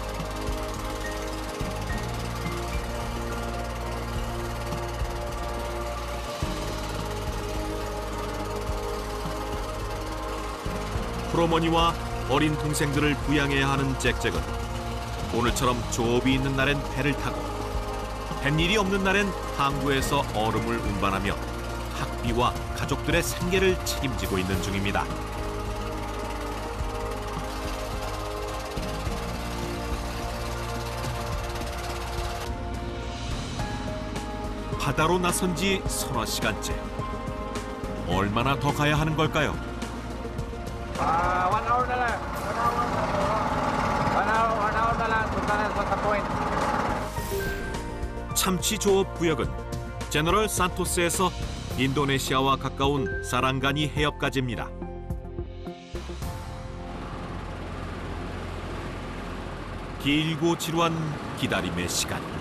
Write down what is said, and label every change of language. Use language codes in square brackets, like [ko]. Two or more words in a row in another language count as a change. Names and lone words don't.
[ko] 프로머니와 어린 동생들을 부양해야 하는 잭잭은 오늘처럼 조업이 있는 날엔 배를 타고 뱃일이 없는 날엔 항구에서 얼음을 운반하며 학비와 가족들의 생계를 책임지고 있는 중입니다. 바다로 나선 지 서너 시간째. 얼마나 더 가야 하는 걸까요? [tl] 1 hour na lang. 1 hour na lang. Punta na sa point. [ko] 참치 조업 구역은 제너럴 산토스에서 인도네시아와 가까운 사랑가니 해협까지입니다. 길고 지루한 기다림의 시간.